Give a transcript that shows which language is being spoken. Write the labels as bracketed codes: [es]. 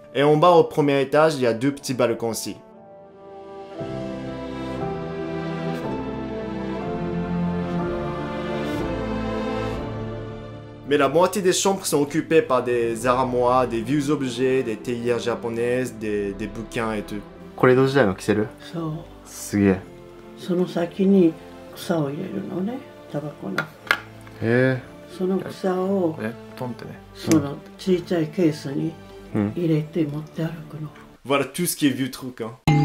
[fr] Et en bas, au 1er étage, il y a 2 petits balcons aussi. Mais la moitié des chambres sont occupées par des armoires, des vieux objets, des théières japonaises, des bouquins et tout. [ja] これ江戸時代のキセル？そう。すげえ。その先に草を入れるのね、タバコの。へえ。その草をトンってね。その小さいケースに入れて持って歩くの。 [fr] Voilà tout ce qui est vieux truc, hein.